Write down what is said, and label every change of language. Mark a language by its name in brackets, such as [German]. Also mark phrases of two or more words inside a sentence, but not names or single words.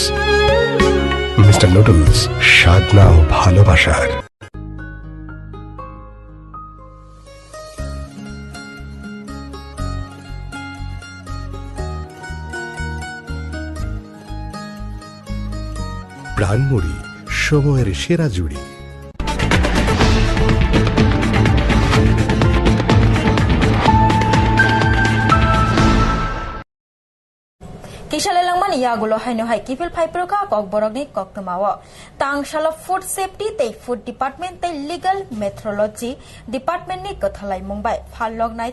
[Bangla] মিস্টার নুডলস, স্বাদ নাও ভালোবাসার। প্রাণমুড়ি, সময়ের সেরা জুড়ি। [Kok Borok] Kisale langman yagulo haino hai kifil phaiproka kok borogni kok tamawo tangshala [English] food safety [Kok Borok] tei [English] food department [Kok Borok] tei [English] legal metrology department [Kok Borok] ni kothalai mumbai phalnog nai